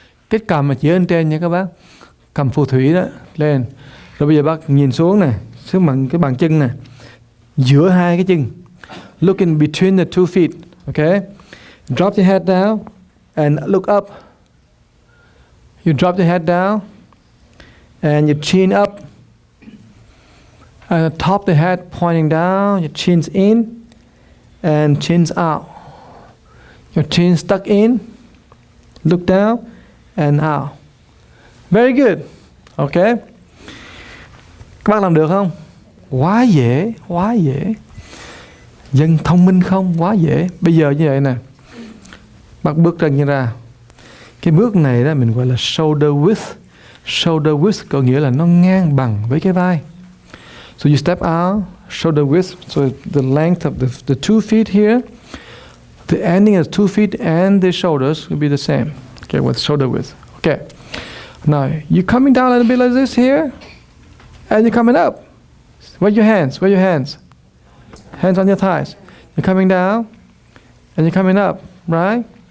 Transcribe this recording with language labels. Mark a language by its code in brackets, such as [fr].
[vi] Cái cầm mà chỉ lên trên nha các bác. Cầm phù thủy đó, lên. Rồi bây giờ bác nhìn xuống nè, xuống bằng cái bàn chân nè. Giữa hai cái chân. [en] Looking between the two feet. Okay? Drop your head down and look up. You drop your head down and your chin up. And top the head pointing down, your chin's in and chin's out. Your chin stuck in. Look down and out. Very good. Okay. [vi] Các bác làm được không? Quá dễ, quá dễ. Dân thông minh không? Quá dễ. Bây giờ như vậy nè. Bác bước chân như ra. Cái bước này đó mình gọi là shoulder width. Shoulder width có nghĩa là nó ngang bằng với cái vai. [en] So you step out, shoulder width. So the length of the 2 feet here. The ending of 2 feet and the shoulders will be the same. Okay, with shoulder width. Okay. Now, you're coming down a little bit like this here. And you're coming up. Where your hands? Where your hands? Hands on your thighs. You're coming down. And you're coming up. Right?